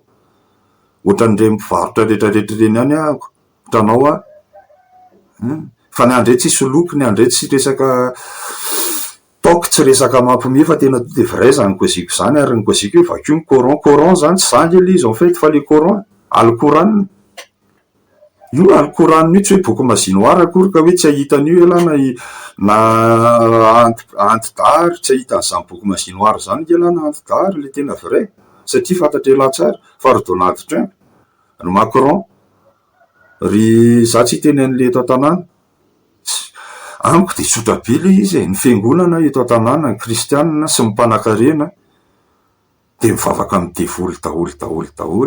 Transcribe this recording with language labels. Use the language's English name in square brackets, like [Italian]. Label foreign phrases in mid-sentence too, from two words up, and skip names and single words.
[Malagasy] Ohatran'ireny mpivarotra rehetrarehetra ireny ihany ahako, hitanao fa ny andray tsy soloky, ny andray tsy resaka taoky, tsy resaka mampiomehy fa tena [French] de vrai [Malagasy] zany koziko zany. Ary ny koziko hoe vakio ny Coran zany tsy zangy le izy [French] en fait, [Malagasy] fa le Coran Alkoranina io, Alkoranina io tsy hoe boky mazinoara akory ka hoe tsy ahitan'io elana na antidahary, tsy ahitan'izany boky mazinoara zany elana antidahary le tena vrai, satria fantatra ela tsara fa ry Donald Trump, ry Macron, ry za tsy tenen'le eto an-tanàna, amiko de tsotra be le izy ny fiangonana eto an-tanàna, ny kristianina sy ny mpanan-karena de mivavaka amin'ny devoly daholo.